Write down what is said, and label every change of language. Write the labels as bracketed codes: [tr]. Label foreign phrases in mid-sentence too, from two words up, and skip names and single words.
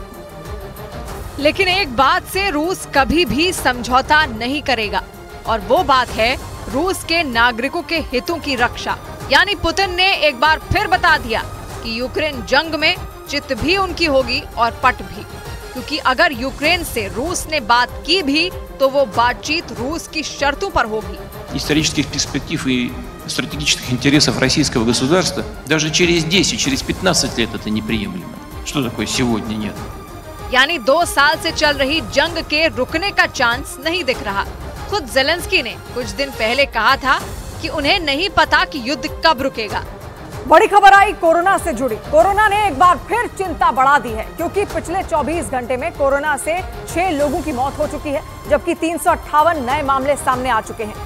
[hi] लेकिन एक बात से रूस कभी भी समझौता नहीं करेगा और वो बात है रूस के नागरिकों के हितों की रक्षा। यानी पुतिन ने एक बार फिर बता दिया कि यूक्रेन जंग में चित भी उनकी होगी और पट भी, क्योंकि अगर यूक्रेन से रूस ने बात की भी तो वो बातचीत रूस की शर्तों पर होगी। [ru] Исторических перспектив и стратегических интересов российского государства даже через 10, через 15 лет это неприемлемо. Что такое сегодня нет? [hi] यानी 2 साल से चल रही जंग के रुकने का चांस नहीं दिख रहा। खुद ज़ेलेंस्की ने कुछ दिन पहले कहा था कि उन्हें नहीं पता कि युद्ध कब रुकेगा। बड़ी खबर आई कोरोना से जुड़ी। कोरोना ने एक बार फिर चिंता बढ़ा दी है क्योंकि पिछले 24 घंटे में कोरोना से 6 लोगों की मौत हो चुकी है, जबकि 358 नए मामले सामने आ चुके हैं।